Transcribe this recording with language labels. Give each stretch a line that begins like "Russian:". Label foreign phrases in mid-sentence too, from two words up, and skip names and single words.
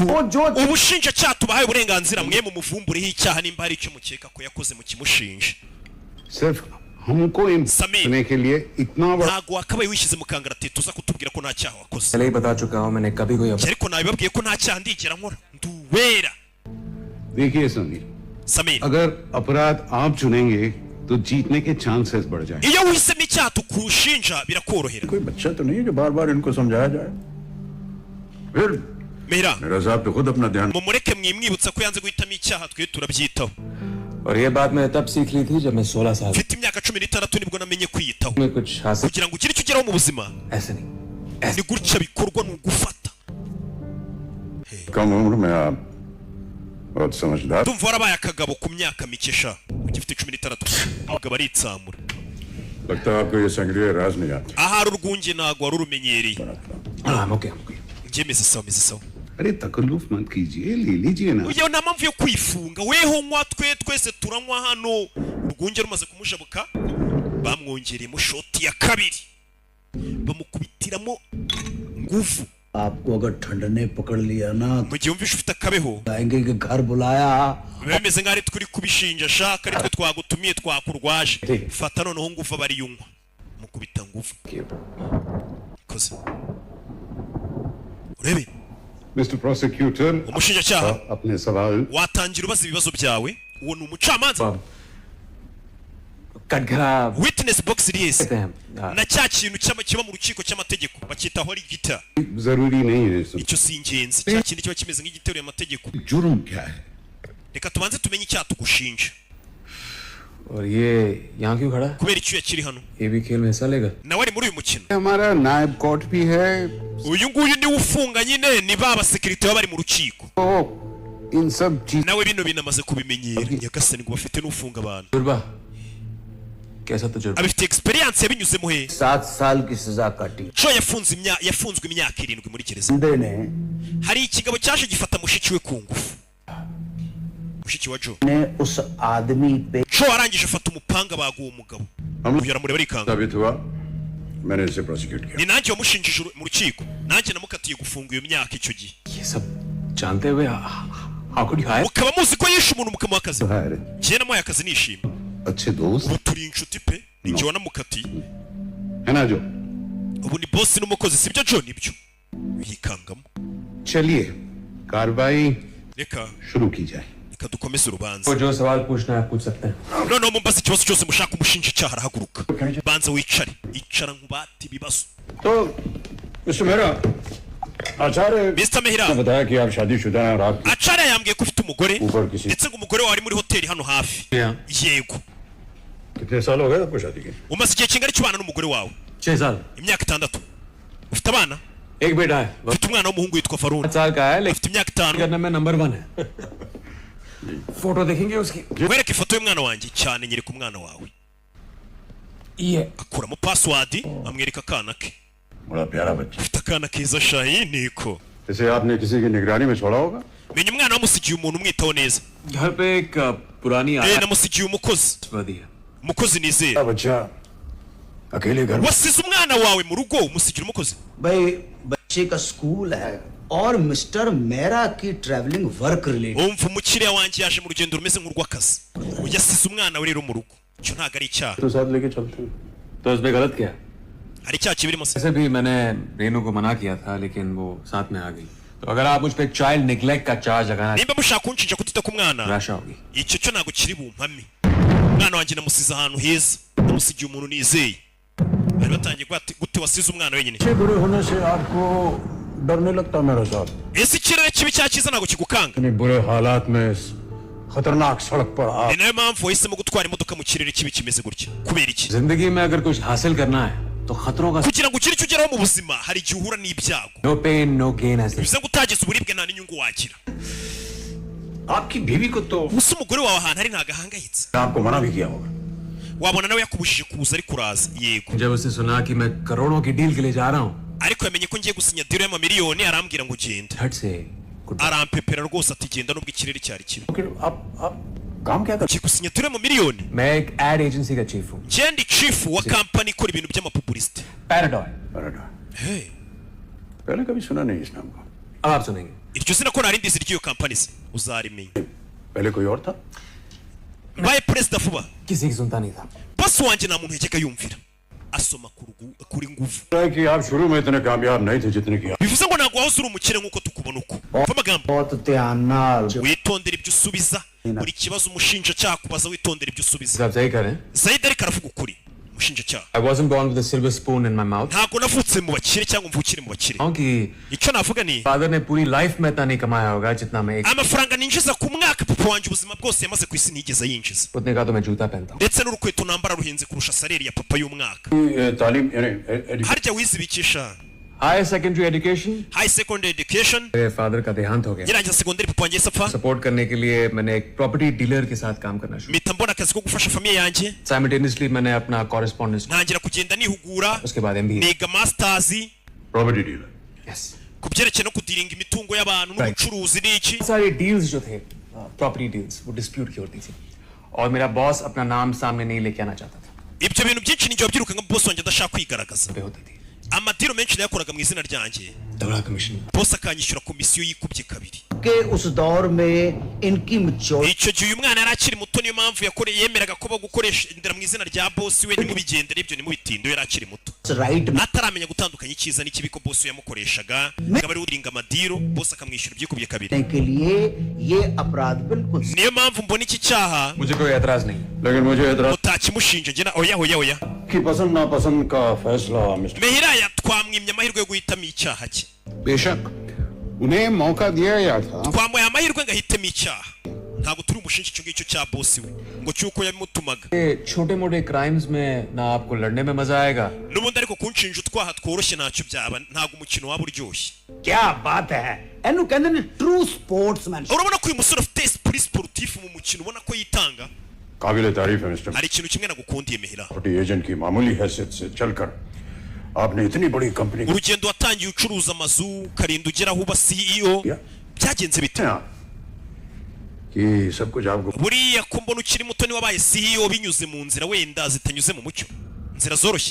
Hindi: वो जो
Kinyarwanda: ubushinjacyaha tubahaye uburenganzira mwe mu muvumbureho icyaha nimba hari icyo mukeka ko yakoze mu kimushinja
Hindi: सिर्फ हमको समीर। सुनने के लिए इतना बड़ा
Kinyarwanda: ntabwo wakabaye wishyize mu kangaratete uza kutubwira ko nta cyaha wakoze
Hindi: पहले ही बता चुका हूँ मैंने कभी कोई
Kinyarwanda: ariko nabibabwiye ko nta cyaha ndigera nkora nduwera
Hindi: देखिए समीर samir अगर अपराध आप चुनेंगे तो जीतने के चांसेस बढ़ जाएं
Kinyarwanda: iyo wihisemo icyaha tukushinja birakorohera
Hindi: कोई बच्चा तो नहीं है जो बार बार इनको समझाया जाए फिर mera मेरा साहब तो खुद अपना ध्यान
Kinyarwanda: mumureke mwimwibutsa ko yanze guhitamo icyaha twe turabyitaho
Hindi: और ये बात मैं तब सीख ली थी जब मैं 16 साल
Kinyarwanda: mfite imyaka 16 nibwo namenye kwiyitaho
Hindi: में कुछ हासिल
Kinyarwanda: kugira ngo ugire icyo ugeraho mu buzima
Hindi: ऐसे नहीं
Kinyarwanda: ni gutya bikorwa ni ugufata
Hindi: कम उम्र में आप बहुत समझदार
Kinyarwanda: ndumva warabaye akagabo ku myaka mike sha ugifite 16 umugabo aritsamura
Hindi: लगता है आपको ये संग्रह राज नहीं आता
Kinyarwanda: ahari urwunge ntabwo wari urumenyereye
Hindi: हाँ ओके ओके
Kinyarwanda: njye meze sawa
Hindi: अरे तकल्लुफ मत कीजिए ले लीजिए ना
Kinyarwanda: uyo nta mpamvu yo kwifunga weho nywa twese turanywa hano urwunge rumaze kumujabuka bamwongereyemo shoti ya kabiri bamukubitiramo nguvu
Hindi: आपको अगर ठंड ने पकड़ लिया ना
Kinyarwanda: mu gihe wumvishe ufite akabeho
Hindi: आएंगे कि घर बुलाया
Kinyarwanda: biba bimeze nk'aho ari turi kubishinja shaka ari twe twagutumiye twakurwaje fata noneho nguvu aba ariyo unywa mukubita nguvu koze urebe
English: Mr. Prosecutor,
Kinyarwanda: umushinjacyaha
Hindi: अपने सवाल
Kinyarwanda: watangira ubaza ibibazo byawe uwo ni umucamanza
Hindi: कटघरा
English: witness box
Kinyarwanda: iri yese
Hindi: कहते हैं
Kinyarwanda: na cya kintu kiba mu rukiko cy'amategeko bakitaho ari gita
Hindi: जरूरी नहीं है
Kinyarwanda: icyo si ingenzi cya kindi kiba kimeze nk'igiteruye amategeko
Hindi: जुर्म क्या है
Kinyarwanda: reka tubanze tumenye icyaha tugushinja
Hindi: और ये यहाँ क्यों खड़ा है?
Kinyarwanda: kubera icyo yakiri hano
Hindi: ये भी खेल में हिस्सा लेगा
Kinyarwanda: nawe ari muri uyu mukino
Hindi: हमारा नायब कोर्ट भी है
Kinyarwanda: uyu nguyu niwe ufunga nyine ni ba basekirite baba bari mu rukiko
Hindi: तो इन सब चीज
Kinyarwanda: nawe bino binamaze kubimenyera nyagasani ngo bafite n'ufunga abantu
Hindi: तजुर्बा कैसा तजुर्बा
Kinyarwanda: abifite experience yabinyuzemo he
Hindi: 7 साल की सजा काटी
Kinyarwanda: jo yafunzwe imyaka 7 muri gereza
Hindi: बंदे ने
Kinyarwanda: hari ikigabo cyaje gifata mushiki we ku ngufu mushiki wa jo
Hindi: उस आदमी पे
Kinyarwanda: jo arangije afata umupanga baga uwo mugabo uyu aramureba arikanga
Hindi: साबित हुआ मैंने इसे प्रोसिक्यूट किया
Kinyarwanda: ni nanjye wamushinjije mu rukiko nanjye namukatiye gufunga iyo myaka icyo gihe
Hindi: ये सब जानते हुए
English: how could you hire?
Kinyarwanda: mukaba muzi ko yishe umuntu mukamuha akazi
Hindi: है
Kinyarwanda: njye namuhaye akazi nishima
Hindi: अच्छे दोस्त
Kinyarwanda: ubu turi inshuti pe ni njye wanamukatiye
Hindi: है ना जो
Kinyarwanda: ubu ni boss n'umukozi sibyo jo nibyo yikangamo
Hindi: चलिए कार्रवाई
Kinyarwanda: reka
Hindi: शुरू की जाए
Kinyarwanda: reka dukomeze urubanza
Hindi: वो जो सवाल पूछना है पूछ सकते हैं
Kinyarwanda: noneho mumbaza ikibazo cyose mushaka umushinjacyaha arahaguruka banza wicare icara nkubate ibibazo
Hindi: तो मिस्टर मेहरा आचार्य Mr. Mehra ने बताया कि आप शादीशुदा हैं और आप
Kinyarwanda: acara yambwiye ko ufite umugore
Hindi: ऊपर किसी
Kinyarwanda: ndetse ngo umugore wawe ari muri hoteli hano hafi
English: Yeah.
Kinyarwanda: yego
Hindi: कितने साल हो गए आपको शादी के
Kinyarwanda: umaze igihe kingana cy'ubana n'umugore wawe
Hindi: 6 साल
Kinyarwanda: imyaka 6 ufite abana
Hindi: एक बेटा है
Kinyarwanda: ufite umwana w'umuhungu witwa Farun
Hindi: 5 साल का है लेकिन
Kinyarwanda: ufite imyaka 5
Hindi: करने में नंबर 1 है फोटो देखेंगे उसकी
Kinyarwanda: nkwereke ifoto y'umwana wanjye cyane nyereka umwana wawe
Hindi: ये
Kinyarwanda: akuramo password amwereka akana ke
Hindi: बड़ा प्यारा बच्चा
Kinyarwanda: ufite akana keza shahi niko
Hindi: इसे आपने किसी की निगरानी में छोड़ा होगा
Kinyarwanda: menya umwana wamusigiye umuntu umwitaho neza
Hindi: घर पे एक पुरानी
Kinyarwanda: namusigiye umukozi
Hindi: आदी है
Kinyarwanda: umukozi nizera
Hindi: बच्चा अकेले घर
Kinyarwanda: wasize umwana wawe mu rugo umusigira umukozi
Hindi: भाई बच्चे का स्कूल है और मिस्टर मेहरा की
English: travelling work related
Kinyarwanda: umva umukiriya wanjye yaje mu rugendo rumeze nk'urw'akazi yasize umwana we rero mu rugo icyo ntabwo ari icyaha
Hindi: तो साथ लेके चलते हैं तो इसमें गलत क्या है?
Kinyarwanda: hari icyaha kibirimo se
Hindi: वैसे भी मैंने रेनू को मना किया था लेकिन वो साथ में आ गई तो अगर आप मुझ पे
English: child neglect
Hindi: का चार्ज लगाना
Kinyarwanda: nimba mushaka kunshinja kutita ku mwana
Hindi: निराशा होगी
Kinyarwanda: icyo cyo ntabwo kiri bumpame umwana wanjye namusize ahantu heza namusigiye umuntu nizeye bari batangiye gute wasize umwana wenyine
Hindi: अच्छे बुरे होने से आपको डर नहीं लगता मेरे साथ
Kinyarwanda: ese ikirere kibi cyangwa cyiza ntabwo kigukanga
Hindi: इतने बुरे हालात में इस खतरनाक सड़क पर आप
Kinyarwanda: ni nayo mpamvu wahisemo gutwara imodoka mu kirere kibi kimeze gutya kubera iki
Hindi: जिंदगी में अगर कुछ हासिल करना है तो खतरों का
Kinyarwanda: kugira ngo ugire icyo ugeraho mu buzima hari igihe uhura n'ibyago
English: no pain no gain ऐसे
Kinyarwanda: bivuze ngo utageze uburibwe nta n'inyungu wagira
Hindi: आपकी बीवी को तो
Kinyarwanda: gusa umugore wawe ahantu ari ntabwo ahangayitse
Hindi: आपको मना भी किया होगा
Kinyarwanda: wabona nawe yakubujije kuza ariko uraza yego
Hindi: जब उसने सुना कि मैं करोड़ों की डील के लिए जा रहा हूँ
Kinyarwanda: ariko yamenye ko ngiye gusinya diro y'amamiliyoni arambwira ngo genda
Hindi: झट से गुड
Kinyarwanda: arampepera rwose ati genda nubwo ikirere cyari kibi
Hindi: आप काम क्या
Kinyarwanda: ugiye gusinya diro y'amamiliyoni
Hindi: मैं एक
English: ad agency
Hindi: का चीफ हूँ
Kinyarwanda: genda chief wa kampani ikora ibintu by'amapubulisite
Hindi: पैराडॉय hey पहले कभी सुना नहीं इस नाम को अब आप सुनेंगे
Kinyarwanda: iryo zina ko nari ndizi ry'iyo kampani se uzarimenya
Hindi: पहले कोई और था
Kinyarwanda: mbaye perezida vuba
Hindi: किसी की सुनता नहीं था
Kinyarwanda: bosi wanjye nta muntu yajyaga yumvira asoma kuri nguvu
Hindi: है कि आप शुरू में इतने कामयाब नहीं थे जितने की
Kinyarwanda: bivuze ngo ntabwo wahoze uri umukire nk'uko tukubona uko umva amagambo
Hindi: बहुत ध्यान नाल
Kinyarwanda: witondera ibyo usubiza buri kibazo umushinjacyaha kubaza witondera ibyo usubiza
Hindi: आप सही करें
Kinyarwanda: Zaid ariko aravuga ukuri umushinjacyaha
English: I wasn't born with a silver spoon in my mouth
Kinyarwanda: ntabwo navutse mu bakire cyangwa mvukire mu bakire
Hindi: क्योंकि
Kinyarwanda: icyo navuga ni
Hindi: फादर ने पूरी लाइफ में इतना नहीं कमाया होगा जितना मैं एक amafaranga ninjiza ku mwaka papa wanjye ubuzima bwose yamaze ku isi ntiyigeze yinjiza उतने का तो मैं जूता पहनता हूँ ndetse n'urukweto nambara ruhenze kurusha saleri ya papa y'umwaka तालीम यानी एडुकेशन
Kinyarwanda: harya wizibikisha
English: high secondary education high secondary education
Hindi: मेरे फादर का देहांत हो गया ngirangiza segonderi papa wanjye yahise apfa सपोर्ट करने के लिए मैंने एक
English: property dealer
Hindi: के साथ काम करना शुरू
Kinyarwanda: mpita mbona akazi ko gufasha famiye yanjye
Hindi: साइमल्टेनियसली मैंने अपना कॉरेस्पॉन्डेंस ntangira kugenda nihugura उसके बाद MBA
Kinyarwanda: niga masters
English: property dealer यस
Kinyarwanda: ku byerekeye no kudiringa imitungo y'abantu n'ubucuruzi n'iki
Hindi: सारी डील्स जो थे
English: property deals
Hindi: वो डिस्प्यूट की होती थी और मेरा बॉस अपना नाम सामने नहीं लेके आना चाहता था
Kinyarwanda: ibyo bintu byinshi ninjye wabyiruka nka boss wanjye adashaka kwigaragaza
Hindi: पे होती थी
Kinyarwanda: amadiro menshi nayakoraga mu izina ryanjye
Hindi: तगड़ा कमीशन
Kinyarwanda: boss akanyishyura komisiyo yikubye kabiri
Hindi: के उस दौर में इनकी मैच्योरिटी
Kinyarwanda: icyo gihe uyu mwana yari akiri muto niyo mpamvu yemeraga ko bagukoresha indera mu izina rya boss we ntimubigendere ibyo nimubitinde yari akiri muto राइट ataramenya gutandukanya icyiza n'ikibi ko boss yamukoreshaga akaba ari uringa amadiro boss akamwishyura ibyikubye kabiri
Hindi: के लिए ये अपराध बिल्कुल
Kinyarwanda: niyo mpamvu mbona iki cyaha
Hindi: मुझे कोई एतराज नहीं लेकिन मुझे एतराज
Kinyarwanda: utakimushinja njye oya
Hindi: की पसंद नापसंद का फैसला मिस्टर
Kinyarwanda: Mehiraya twamwimye amahirwe yo guhitamo icyaha cye
Hindi: बेशक उन्हें मौका दिया गया था
Kinyarwanda: twamuhaye amahirwe ngo ahitemo icyaha ntabwo turi umushinja icyo ngicyo cya boss we ngo cyuko yamutumaga
Hindi: छोटे मोटे क्राइम्स में ना आपको लड़ने में मजा आएगा
Kinyarwanda: n'ubundi ariko kunshinja utwaha tworoshye ntacyo byaba ntabwo umukino waba uryoshye
Hindi: क्या बात है एनु कहते हैं
English: true sportsman
Kinyarwanda: urabona ko uyu musore afite
French: esprit sportif
Kinyarwanda: mu mukino ubona ko yitanga
Hindi: काबिल तारीफ है मिस्टर
Kinyarwanda: hari ikintu kimwe nagukundiye Mehira
Hindi: छोटी एजेंट की मामूली हैसियत से चलकर आपने इतनी बड़ी कंपनी
Kinyarwanda: urugendo watangiye ucuruza amazu ukarinda ugera aho uba CEO byagenze bite
Hindi: कि सब कुछ आपको
Kinyarwanda: buriya ko mbona ukiri muto ni wabaye CEO binyuze mu nzira wenda zitanyuze mu mucyo inzira zoroshye